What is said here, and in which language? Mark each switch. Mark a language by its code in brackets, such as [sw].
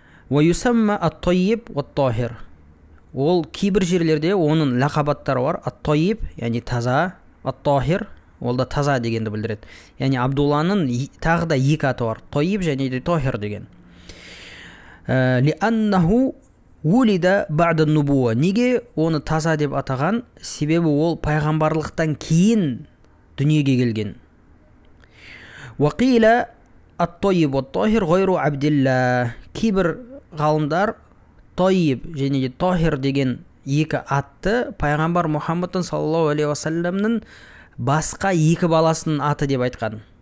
[ar] Ва юсамма ат-тайиб ва-ат-тахир. [kk] Ол кейбір жерлерде оның лақабаттары бар. Ат-тайиб, яғни таза, ат-тахир, ол да таза дегенді білдіреді. Яғни Абдулланың тағы да 2 аты бар. Тайиб және де тахир деген. [ar] Лианнаху улида ба'да нубуа. [kk] Неге оны таза деп атаған? Себебі ол пайғамбарлықтан кейін дүниеге келген. [ar] Вақила ат-тайиб ва-ат-тахир ғайру Абдилла. [kk] Кейбір ғалымдар тойиб және де тохир деген екі атты пайғамбар Мұхаммадтың саллаллаху алейхи уассаламның басқа екі баласының аты деп айтқан.